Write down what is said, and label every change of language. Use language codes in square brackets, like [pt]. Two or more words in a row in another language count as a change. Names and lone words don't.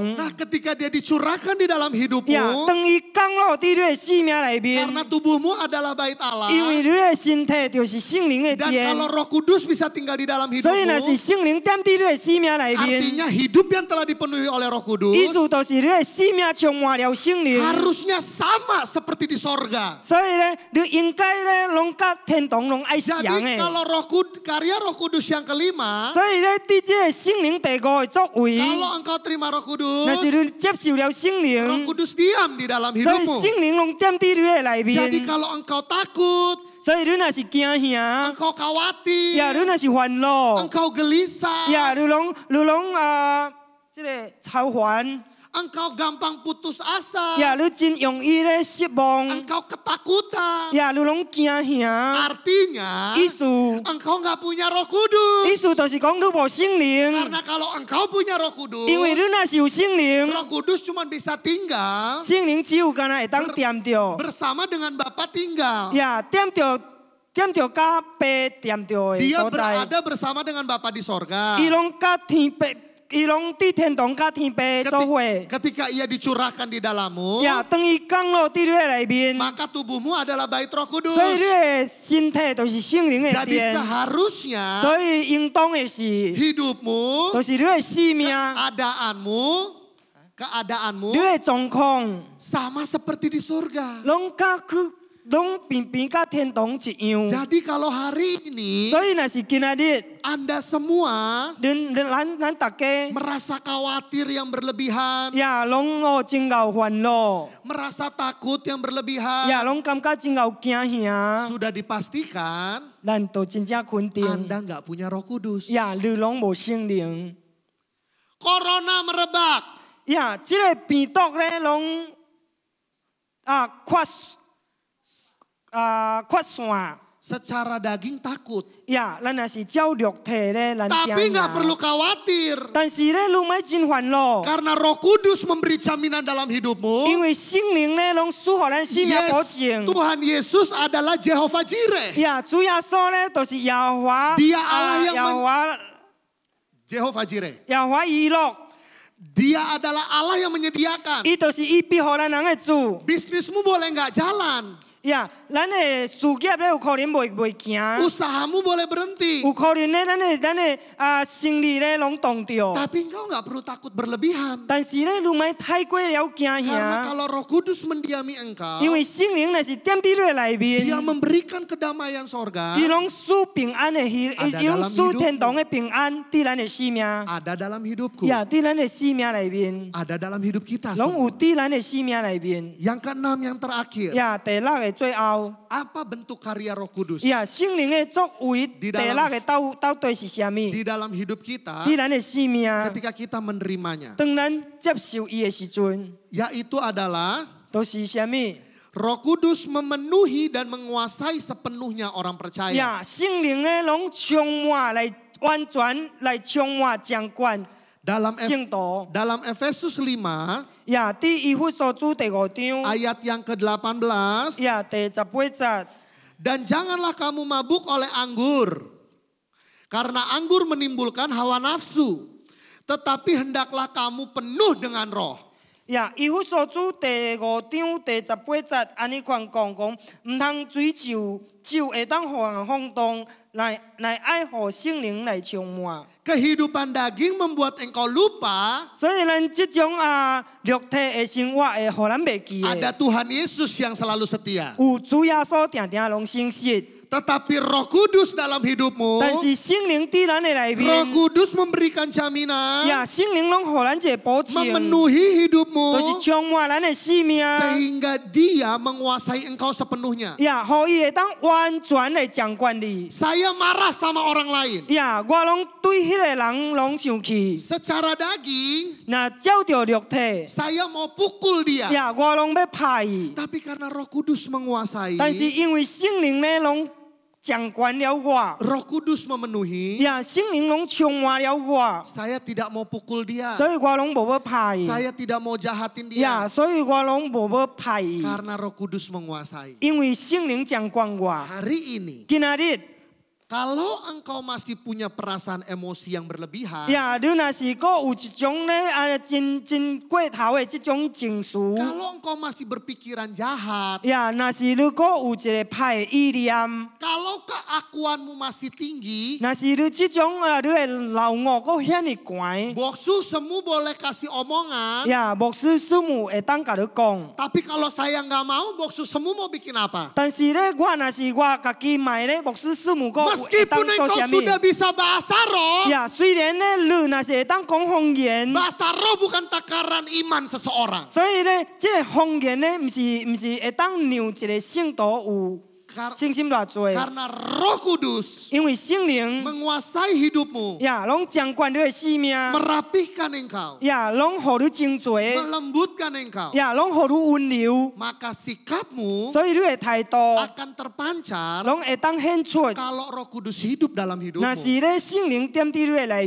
[id] Nah, ketika dia dicurahkan di dalam 呀， hidupmu, [nan] 当伊降落伫你的生命里面， [id] karena tubuhmu adalah bait Allah, [nan] 因为你的身体就是圣灵的 [id] dan [nan] 殿。 [id] kalau Roh Kudus bisa tinggal di dalam [nan] 所以若是 [id] hidupmu, [nan] 圣灵踮伫你的生命里面， [id] artinya hidup yang telah dipenuhi oleh Roh [nan] 意 [id] Kudus [nan] 思就是你的生命充满了圣灵。 [id] harusnya sama seperti di sorga. [nan] 所以咧，你应该咧，拢甲天堂拢爱相 [id] Jadi [nan] 的。 [id] kalau karya Roh Kudus yang kelima, [nan] 所以咧，伫这个圣灵第五的作为， [id] kalau engkau terima Roh [nan] 若是 [id] Kudus, [nan] 你接受了圣 [id] Roh [nan] 灵， [id] Kudus diam di dalam [nan] 所以 [id] hidupmu. [nan] 圣灵拢踮伫你的里 [id] Jadi [nan] 面。 [id] kalau engkau takut, [nan] 所以你若是惊吓， [id] engkau khawatir, [nan] 呀，你若是烦恼， [id] engkau gelisah, [nan] 呀，你拢这个操烦， [id] engkau gampang putus asa, [nan] 呀，你真容易咧失望， [id] engkau ketakutan. [nan] 呀，你拢惊吓。 [id] Artinya [nan] 意思 [id] engkau nggak punya Roh Kudus. [nan] 意思就是讲你无圣灵， [id] Karena kalau engkau punya Roh Kudus, [nan] 因为你若是有圣灵， [id] Roh Kudus cuma bisa tinggal [nan] 圣灵只有干那会当踮着， [id] bersama dengan Bapa tinggal. [nan] 呀，踮着甲爸踮着的 [id] Dia [nan] 所在， [id] berada bersama dengan Bapa di sorga. [nan] 伊拢甲天父，伊拢伫天堂甲天父做伙。 [id] Ketika ia dicurahkan di dalammu, [nan] 呀，当伊降落伫你的里面， [id] maka tubuhmu adalah bait Roh Kudus. [nan] 所以你的身体就是圣灵的 [id] Jadi [nan] 殿， [id] seharusnya [nan] 所以应当的是， [id] hidupmu, [nan] 就是你的生命， [id] keadaanmu [nan] 你的状况， [id] sama seperti di surga. [nan] 拢平甲天堂一样。 [id] Jadi kalau hari ini [nan] 所以若是今仔日， [id] Anda semua [nan] 咱大家 [id] merasa khawatir yang berlebihan, [nan] 呀，拢真有烦恼， [id] merasa takut yang 呀， berlebihan, [nan] 拢感觉真有惊吓， [id] sudah dipastikan [nan] 咱都真正肯定， [id] Anda nggak punya Roh Kudus. [nan] 呀，你拢无圣灵， [id] Corona merebak. [nan] 呀，这个病毒咧，拢扩散。 [id] Secara daging takut. [nan] 呀，咱若是照肉体咧，咱 [id] Tapi [nan] 惊 [id] nggak perlu [nan] 吓。 [id] khawatir. [nan] 但是咧，你莫真烦恼， [id] Karena Roh Kudus memberi jaminan dalam [nan] 因 [id] hidupmu. [nan] 为圣灵咧，拢赐予咱生命保证。 [id] Tuhan Yesus adalah Jehovah Jireh. [nan] 呀，主耶稣咧，就是耶和华， [id] Dia Allah yang [nan] 耶和华， [id] Jehovah Jireh. [nan] 耶和华以诺， [id] Dia adalah Allah yang menyediakan. [nan] 伊就是伊庇护咱人的主。 [id] Bisnismu boleh nggak jalan. [nan] 呀，咱的事业咧有可能袂行， [id] Usahamu boleh berhenti. [nan] 有可能咧咱的生意咧拢动着。 [id] Tapi engkau nggak perlu takut berlebihan. [nan] 但是咧，你莫太过了惊 [id] Karena [nan] 吓， [id] kalau Roh Kudus mendiami engkau, [nan] 因为圣灵若是踮伫你的里 [id] Dia [nan] 面， [id] memberikan kedamaian sorga [nan] 伊拢赐平安的，伊拢赐天堂的平安伫咱的生命， [id] ada dalam hidupku, [nan] 呀，伫咱的生命里面， [id] ada dalam hidup kita [nan] 拢 [id] semua. [nan] 有伫咱的生命里面。 [id] Yang keenam, yang terakhir, [nan] 呀，第六个最后， [id] apa bentuk karya Roh Kudus [nan] 呀，圣灵的作为，第 [id] dalam- [nan] 六个到底是啥物？ [id] di dalam hidup kita [nan] 伫咱的生命， [id] ketika kita menerimanya? [nan] 当咱接受伊的时阵， [id] Yaitu adalah [nan] 都是啥物？ [id] Roh Kudus memenuhi dan menguasai sepenuhnya orang percaya. [nan] 呀，圣灵咧拢充满来完全来充满掌管 [id] Dalam [nan] 圣徒。 [id] dalam Efesus 5 [nan] 呀，伫以弗所书第5章， [id] ayat yang ke-18, [nan] 呀，第18节， [id] dan janganlah kamu mabuk oleh anggur, karena anggur menimbulkan hawa nafsu. tetapi hendaklah kamu penuh dengan roh. [nan] 呀，以弗所书第5章第18节，安尼款讲，唔通追求酒会当互人放荡，来爱互圣灵来充满。 [id] Kehidupan daging membuat engkau lupa [nan] 所以咱即种肉体的生活会互咱袂记 [id] ada [nan] 的， [id] Tuhan Yesus yang selalu setia. [nan] 有主耶稣定定拢信实。 [id] Tetapi Roh Kudus dalam hidupmu, [nan] 但是圣灵伫咱的内 [id] Roh [nan] 面， [id] Kudus memberikan jaminan [nan] 呀，圣灵拢互咱一个保证， [id] memenuhi [nan] 就 [id] hidupmu [nan] 是充满咱的生命， [id] sehingga Dia menguasai engkau sepenuhnya. [nan] 呀，互伊会当完全的掌管你。 [id] Saya marah sama orang lain [nan] 呀，我拢对迄个人拢生气， [id] secara daging, [nan] 那照着肉体， [id] saya mau pukul dia. [nan] 呀，我拢要拍伊。 [id] Tapi karena Roh Kudus menguasai, [nan] 但是因为圣灵呢，拢掌管了我， [id] Roh Kudus memenuhi, [nan] 呀，圣灵拢充满了我， [id] saya tidak mau pukul dia. [nan] 所以我拢无要拍伊。 [id] Saya tidak mau jahatin dia [nan] 呀，所以我拢无要拍伊， [id] karena Roh Kudus menguasai. [nan] 因为圣灵掌管我。 [id] Hari ini, [nan] 今仔日， [id] kalau engkau masih punya perasaan emosi yang berlebihan, [nan] 呀，你若是佫有一种咧真过头的这种情绪， [id] kalau engkau masih berpikiran jahat, [nan] 呀，若是你佫有一个歹的意念， [id] kalau keakuanmu masih tinggi, [nan] 若是你这种你的老我佫遐尼悬， [id] boksu semua boleh kasih omongan, [nan] 呀，牧师师母会当甲你讲。 [id] tapi kalau saya nggak mau, boksu semua mau bikin apa? [nan] 但是咧，我若是我家己买咧，牧师师母佫会当 [id] Meskipun [nan] 做 [id] engkau [nan] 啥物？ [id] sudah bisa bahasa roh, [nan] 呀，虽然咧，你若是会当讲方言， [id] bahasa roh bukan takaran iman seseorang. [nan] 所以咧，这个方言咧，毋是会当让一个圣徒有 [id] Kar- [nan] 信心偌济， [id] Karena Roh Kudus [nan] 因为圣灵 [id] menguasai hidupmu, [nan] 呀，拢掌管你的生命， [id] merapihkan engkau, [nan] 呀，拢互你精做， [id] melembutkan engkau, [nan] 呀，拢互你温柔， [id] maka sikapmu [nan] 所以你的态度 [id] akan terpancar [nan] 拢会当显出。 [id] kalau Roh Kudus hidup dalam [nan] 若 [id] hidupmu. [nan] 是咧，圣灵踮伫你的内